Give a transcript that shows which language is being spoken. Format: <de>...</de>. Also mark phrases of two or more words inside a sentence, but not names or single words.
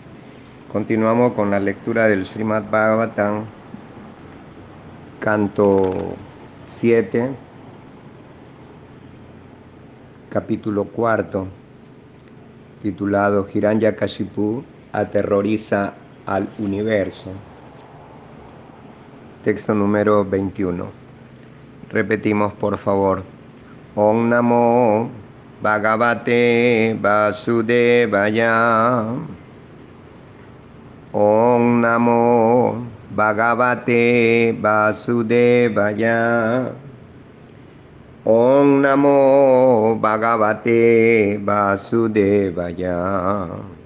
<es>Continuamos con la lectura del Srimad Bhagavatam, canto 7, capítulo cuarto, titulado Hiranyakashipu aterroriza al universo. Texto número 21. Repetimos, por favor.</es> <sa>Om Namo Bhagavate Vasudevaya. Om Namo Bhagavate Vasudevaya. Om Namo Bhagavate Vasudevaya.</sa>